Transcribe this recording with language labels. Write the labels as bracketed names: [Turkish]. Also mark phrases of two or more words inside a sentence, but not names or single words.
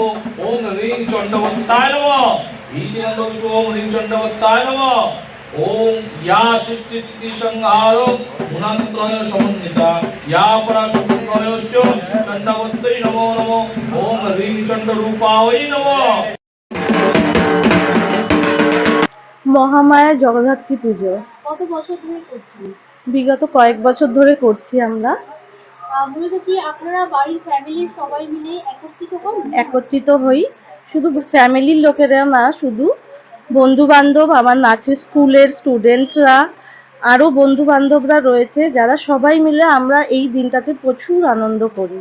[Sanskrit] ओम ह्रीं चंडवत्ताय नमः। ईजिनन्दोषु ओम ह्रीं चंडवत्ताय नमः। ओम या सृष्टि संहारो गुणत्रय समन्विता या पराशक्तित्रयश्च चंडवत्तै नमो नमः। ओम ह्रीं चंडरूपाय नमः। [Bangla] মহামায়া জগদ্ধাত্রী পুজো কত বছর ধরে করছেন? বিগত কয়েক বছর ধরে করছি আমরা। মূলত কি আপনারা বাড়ির ফ্যামিলির সবাই মিলে একত্রিত হই, শুধু ফ্যামিলির লোকেরা না, শুধু বন্ধু বান্ধব, আমার নাচের স্কুলের স্টুডেন্টরা, আরো বন্ধু বান্ধবরা রয়েছে, যারা সবাই মিলে আমরা এই দিনটাতে প্রচুর আনন্দ করি।